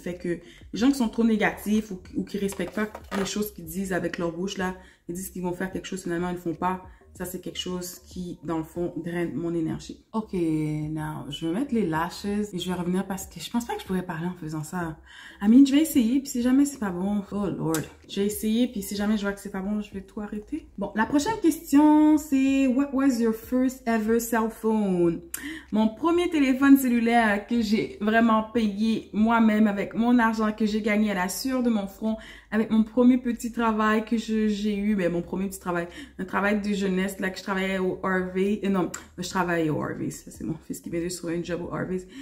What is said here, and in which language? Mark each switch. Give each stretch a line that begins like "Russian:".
French: Fait que les gens qui sont trop négatifs ou qui respectent pas les choses qu'ils disent avec leur bouche, là, ils disent qu'ils vont faire quelque chose, finalement ils le font pas. Ça, c'est quelque chose qui, dans le fond, draine mon énergie.
English: Ok, now,
French: je vais mettre les lashes et je vais revenir parce que je pense pas que je pourrais parler en faisant ça.
English: I mean,
French: je vais essayer, puis si jamais c'est pas bon,
English: oh lord.
French: Je vais essayer, puis si jamais je vois que c'est pas bon, je vais tout arrêter. Bon, la prochaine question, c'est
English: What was your first ever cell phone?
French: Mon premier téléphone cellulaire que j'ai vraiment payé moi-même avec mon argent que j'ai gagné à la sueur de mon front, avec mon premier petit travail que j'ai eu, ben mon premier petit travail, un travail de jeunesse, là, que je travaillais au Harvey, non, je travaillais au Harvey, ça c'est mon fils qui vient de trouver un job au Harvey.